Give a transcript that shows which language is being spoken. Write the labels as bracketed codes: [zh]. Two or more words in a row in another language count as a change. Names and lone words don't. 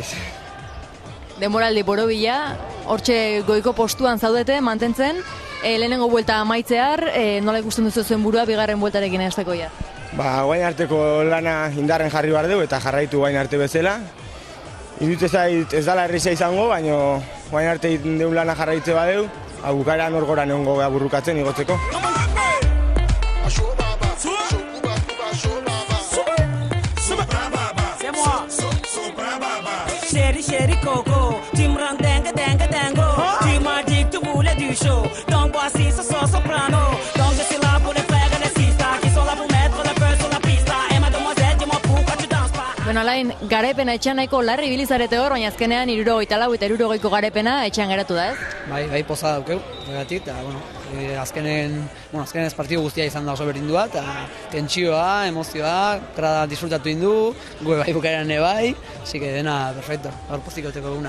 [eu] Denboraldi borobila, hortxe goiko postuan zaudete, mantentzen, lehenengo buelta amaitzear, nola ikusten duzu zuen burua bigarren bueltarekin hastekoia? Guain arteko lana indarren jarri behar dugu eta jarraitu guain arte bezala. Iruditze zait ez dala erreza izango, baina guain arte deun lana jarraitze badeu, bukaeran hor gora neongo geha burrukatzen igotzeko. [fr] Chéri coco, tu me rends dingue dingo. Tu m'as dit que tu voulais du show, donc voici ce son soprano. Donc je suis là pour les frères et les sisters qui sont là pour mettre le feu sur la pista. Et mademoiselle, dis-moi pourquoi tu danses pas. [eu] Bueno, alain, garaipena etxean nahiko larri bilizarete hor, baina azkenean 64 eta 65 garaipena etxean geratu da, ez? Bai poza daukeu, regatik, eta, azkenen ez partidu guztia izan da oso berdindua, eta tentsioa, emozioa, grada disfrutatu indu, gue bai bukaeran bai, [es] así que [eu] dena perfecto, gaur pozik gauteko eguna.